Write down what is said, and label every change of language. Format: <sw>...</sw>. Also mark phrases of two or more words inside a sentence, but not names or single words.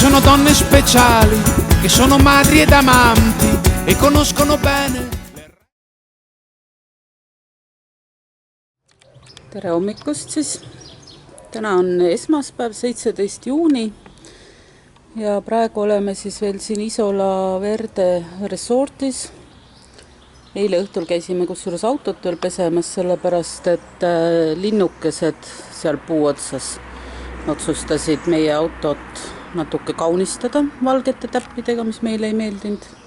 <it>donne speciali che sono madri ed amanti e conoscono bene.</it> <et>Tere hommikust siis. Täna on esmaspäev, 17. juuni ja praegu oleme siis veel siin Isola Verde resortis. Eile õhtul käisime kusjuures autot veel pesemas, sellepärast et linnukesed seal puu otsas otsustasid meie autot natuke kaunistada valgete täppidega, mis meile ei meeldinud.</et>